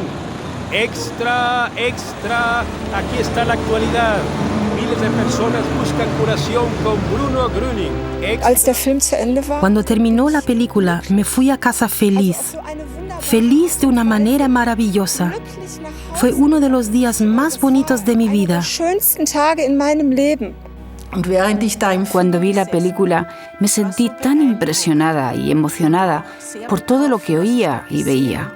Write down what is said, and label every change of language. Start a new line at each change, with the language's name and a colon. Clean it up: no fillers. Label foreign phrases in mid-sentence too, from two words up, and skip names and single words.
Spanish: Extra, extra, aquí está la actualidad. Miles de personas buscan curación con Bruno Gröning.
German: Als der Film zu Ende war,
Spanish: Cuando terminó la película, me fui a casa feliz. Feliz de una manera maravillosa. Fue uno de los días más bonitos de mi vida.
German: schönsten Tage in meinem Leben.
Spanish: Cuando vi la película, me sentí tan impresionada y emocionada por todo lo que oía y veía.